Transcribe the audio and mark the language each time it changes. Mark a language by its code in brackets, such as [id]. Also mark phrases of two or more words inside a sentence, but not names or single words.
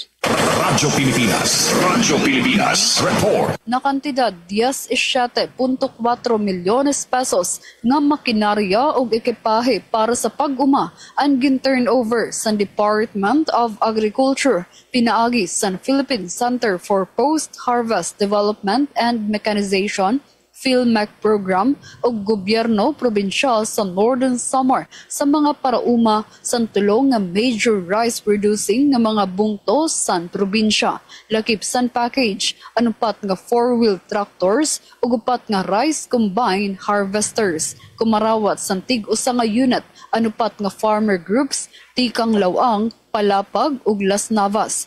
[war] Radyo Pilipinas, report. Na kantidad 17.4 milyones pesos nga makinarya o ekipahe para sa pag-uma ang gin-turnover sa Department of Agriculture, pinaagi sa Philippine Center for Post-Harvest Development and Mechanization PhilMEC program o gobyerno probinsyal sa Northern Samar sa mga parauma sa tulong ng [en] major rice producing [war] ng mga bungto sa probinsya. Lakip san package, anupat nga [en] 4-wheel tractors [war] o gupat nga [en] rice combine harvesters. [war] Kumarawat sa tig-usa nga unit, anupat nga [en] farmer groups, [war] tikang lawang, palapag ug Las Navas.